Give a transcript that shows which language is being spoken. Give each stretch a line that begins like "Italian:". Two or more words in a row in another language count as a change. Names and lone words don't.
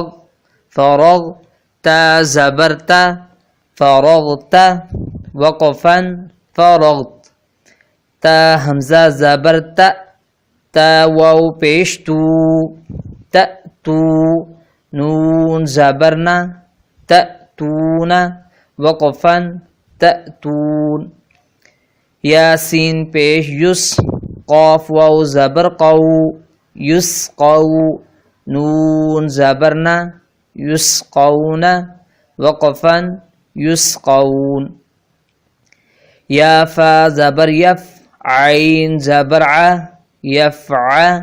Urdu: فرغ، تا زبر تا، فرغت، وقفا فرغت، تا حمزہ زبر تا، تا واو پیش تو، تأتو، نون زبر نا، تأتون، وقفا تأتون، یاسین پیش یس، قاف واو زبر قو، یسقو، نون زبر نا، یسقون، وقفا یسقون، یا فا زبر یف، عین زبر ع، یفع،